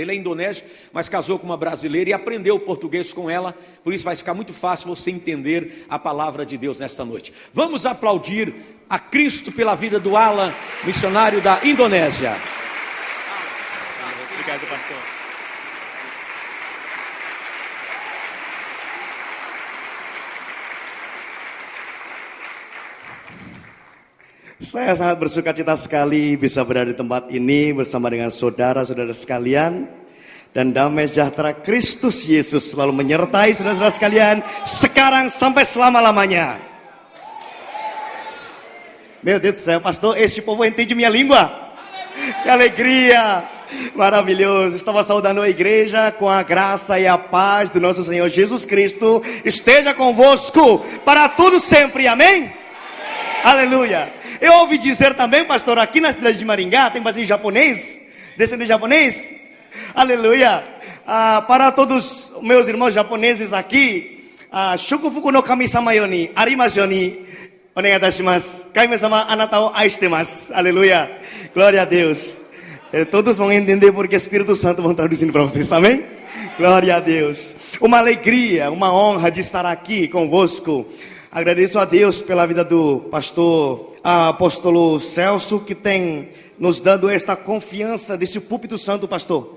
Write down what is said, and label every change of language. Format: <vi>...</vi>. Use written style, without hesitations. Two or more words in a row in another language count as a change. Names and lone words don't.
<pt>Ele é indonésio, mas casou com uma brasileira e aprendeu o português com ela, por isso vai ficar muito fácil você entender a palavra de Deus nesta noite. Vamos aplaudir a Cristo pela vida do Alan, missionário da Indonésia. Obrigado, pastor.</pt> <id>Saya sangat bersuka cita sekali bisa berada di tempat ini bersama dengan saudara-saudara sekalian, dan damai sejahtera Kristus Yesus selalu menyertai saudara-saudara sekalian sekarang sampai selama-lamanya.</id> <pt>Meu Deus do céu, pastor, este povo entende minha língua. Que alegria, maravilhoso. Estava saudando a igreja com a graça e a paz do nosso Senhor Jesus Cristo esteja convosco para tudo sempre, amém? Aleluia. Eu ouvi dizer também, pastor, aqui na cidade de Maringá tem bastante japonês, descendente japonês. Aleluia. Para todos os meus irmãos japoneses aqui,</pt> <ja>祝福の神様ようにありますようにお願いいたします. 神様あなたを愛してます.</ja> <pt>Aleluia. Glória a Deus. Todos vão entender porque o Espírito Santo vai traduzindo para vocês, amém? Glória a Deus. Uma alegria, uma honra de estar aqui convosco. Agradeço a Deus pela vida do pastor apóstolo Celso, que tem nos dado esta confiança desse púlpito santo, pastor.</pt>